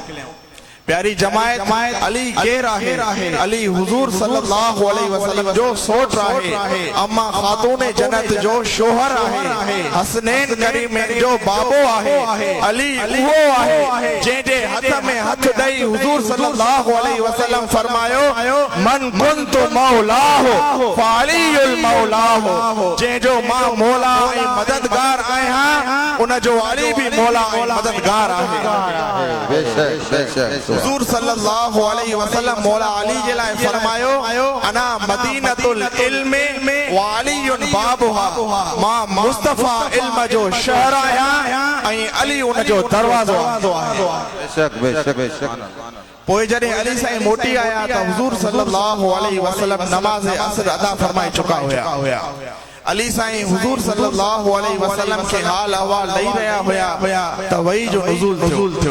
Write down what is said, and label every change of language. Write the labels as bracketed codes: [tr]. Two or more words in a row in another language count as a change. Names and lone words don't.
[sd] प्यारी जमायत अली केर आहे अली हुजूर [ar] صلى الله عليه وسلم [sd] जो सोट आहे अम्मा खातून जन्नत जो शोहर आहे हसनैन करीमैन जो बाबो आहे अली उहो आहे जंहिंजे हथ में हथ ॾेई हुजूर [ar] صلى الله عليه وسلم [sd] फरमायो [ar] من كنت مولاه فعلي مولاه [sd] जंहिंजो मां मौला ऐं मददगार आहियां उन जो अली भी मौला ऐं मददगार आहे। बेशक हुजूर [ar] صلى الله عليه وسلم [sd] मौला अली जे लाइ फरमायो [ar] أنا مدينة العلم وعلي بابها [sd] मां मुस्तफा इल्म जो शहर आहियां ऐं अली उन जो दरवाज़ो आहे। बेशक पोइ जॾहिं अली साईं मोटी आया त हुजूर [ar] صلى الله عليه وسلم [sd] नमाज़ असर अदा फरमाए चुका हुया। अली साईं हुजूर [ar] صلى الله عليه وسلم [sd] के हाल अहवाल ॾेई रहिया हुया त वही जो नुज़ूल थियो।